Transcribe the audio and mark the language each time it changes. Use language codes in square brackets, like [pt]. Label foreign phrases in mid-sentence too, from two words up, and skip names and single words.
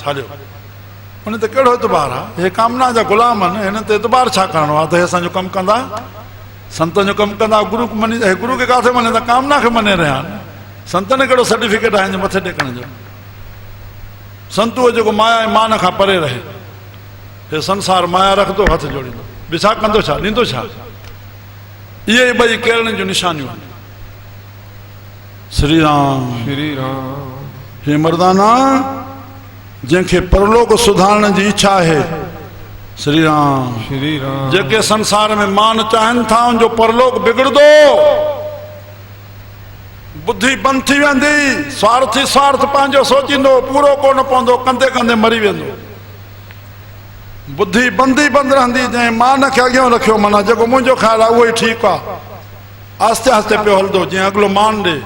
[sd] हलियो उन ते कहिड़ो एतबार आहे हे कामना जा गुलाम आहिनि हिन ते एतबार छा करणो आहे त हे असांजो कमु कंदा संतनि जो कमु कंदा गुरू मञी गुरू खे किथे मञे था कामना खे मञे रहिया आहिनि संतनि कहिड़ो सर्टिफिकेट आहे हिन मथे टेकण जो संत उहो जेको माया ऐं मान खां परे रहे हे संसार माया रखंदो हथ जोड़ींदो ॿियो छा कंदो छा ॾींदो छा इहे ॿई केरनि जूं निशानियूं आहिनि श्री राम। श्री राम। हे मर्दाना, जंहिंखे परलोक सुधारण जी इच्छा है, श्री राम। श्री राम। जेके संसार में मान चाहन था उनजो परलोक बिगड़दो, बुद्धि बंद थी वेंदी, स्वार्थी स्वार्थ पंहिंजो सोचींदो, पूरो कोन पवंदो, कंदे कंदे मरी वेंदो। बुद्धि बंदी बंद रहंदी, जंहिं मान खे अॻियां रखियो, माना जेको मुंहिंजो ख़्यालु आहे उहो ई ठीकु आहे, आस्ते आस्ते पियो हलंदो, जीअं अॻिलो मान ॾे।